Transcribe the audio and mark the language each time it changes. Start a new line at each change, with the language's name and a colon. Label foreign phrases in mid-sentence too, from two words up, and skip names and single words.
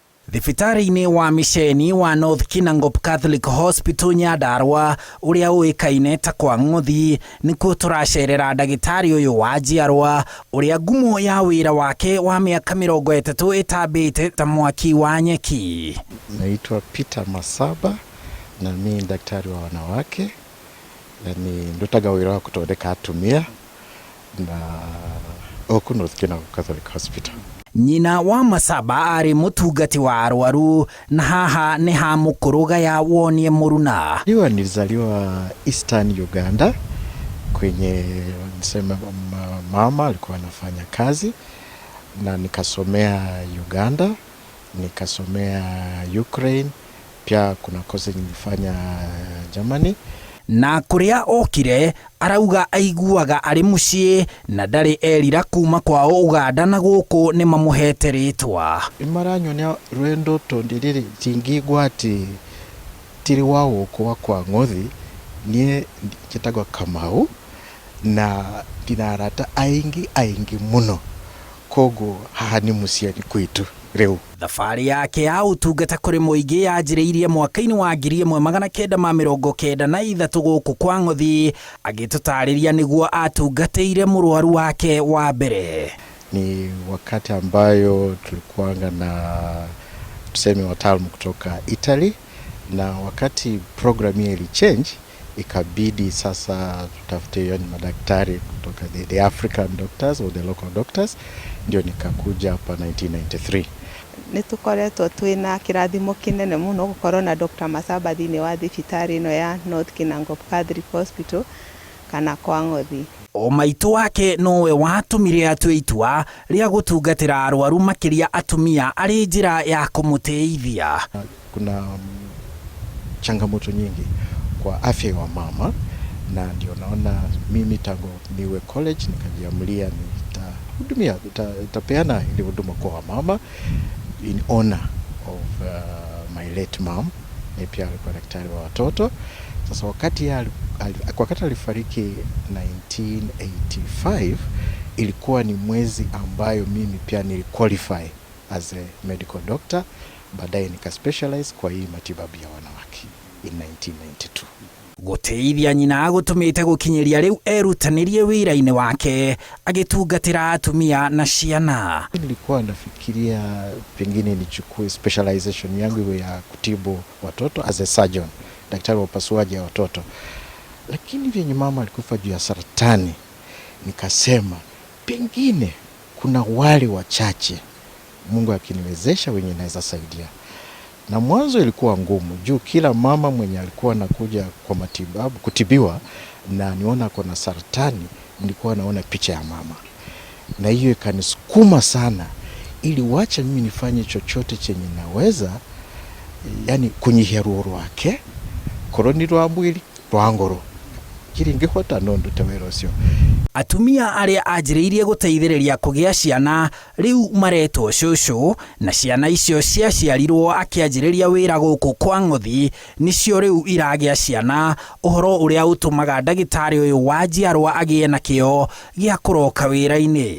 Kikuyu: thibitarĩ-inĩ wa mĩceni wa North Kinangop Catholic Hospital Nyandarua ũrĩa ũĩkaine ta kwa ng'othi nĩkuo tũracerera ndagĩtarĩ ũyũ wa njiarwa ũrĩa ngumo ya wĩra wake wa mĩaka 30 ĩtambĩte ta mwaki wa nyeki.
Swahili: Naitwa Peter Masaba na mimi daktari wa wanawake na
Kikuyu: ndutaga wĩra wa gũthondeka atumia na oku
Swahili: North Kinangop Catholic Hospital.
Kikuyu: Nyina wa Masaba ari mutungati wa arwaru na haha ni ha mukuruga ya wonie muruna.
Swahili: Nilizaliwa Eastern Uganda kwenye nisema mama alikuwa anafanya kazi na nikasomea Uganda, nikasomea Ukraine, pia kuna kozi nilifanya Germany.
Kikuyu: Na kuria okire arauga aiguaga ari muciĩ na ndari erira kuma kwao Uganda na guku ni mamuhete ritwa. Imaranyonia rwendo tondiriri tingigwa ati tiri wao kwa ng'othi nie kitagwa Kamau na dinarata aingi muno kogo haha ni muciĩ kwitu reu. Thabarĩ yake ya ũtungata kũrĩ mũingĩ yanjĩrĩirie mwaka-inĩ wa 1993 gũkũ kwa ng'othi, agĩtũtarĩria nĩguo atungatĩire mũrwaru wake wa mbere.
Swahili: Ni wakati ambayo tulikuanga na tuseme wataalamu kutoka Italy, na wakati program hii ili change ikabidi sasa tutafute madaktari kutoka
English: the African doctors or the local doctors,
Swahili: ndio nikakuja hapa 1993.
Kikuyu: Nitukoretwo twina kirathimo kinene muno gukorwo na Dr. Masaba thini wa thibitarĩ ino ya North Kinangop Catholic Hospital kana kwa ng'othi. O maitu wake nowe watumire atue itua ria gutungatira arwaru makiria atumia ari njira ya kumuteithia.
Swahili: Kuna changamoto nyingi kwa afya ya mama, na ndio naona mimi tangu niwe college nikajiamulia nitahudumia nitapeana ile huduma kwa mama
English: in honor of my late mom.
Swahili: Ni pia alikuwa daktari wa watoto. Sasa wakati alifariki 1985 ilikuwa ni mwezi ambayo mimi pia niliqualify
English: as a medical doctor,
Swahili: baadaye nika specialize kwa hii matibabu ya wanawake in 1992.
Kikuyu: Guteithia nyina agutumite gukinyiria riu erutanirie wira-ini wake agitungatira atumia na ciana.
Swahili: Nilikuwa nafikiria pengine nichukue specialization yangu iwe ya kutibu watoto
English: as a surgeon,
Swahili: daktari wa upasuaji ya watoto. Lakini vyenye mama alikufa juu ya saratani, nikasema pengine kuna wale wachache Mungu akiniwezesha wenye naweza saidia. Na mwanzo ilikuwa ngumu juu kila mama mwenye alikuwa anakuja kwa matibabu kutibiwa na niona kuna saratani, nilikuwa naona picha ya mama. Na hiyo ikanisukuma sana ili wacha mimi nifanye chochote chenye naweza, yani
Kikuyu: kunyihia ruo rwake koroni rwa mwili rwa ngoro kiri ngihota nondu tawerosio. Atumia aria anjĩrĩirie guteithĩrĩria kugia ciana riu maretwo cucu, na ciana icio ciaciarirwo akianjĩrĩria wĩra gũkũ kwa ng'othi nicio riu iragia ciana, ũhoro ũrĩa ũtũmaga ndagĩtarĩ ũyũ wa njiarwa agie na kĩo gĩa kũroka wĩra-inĩ.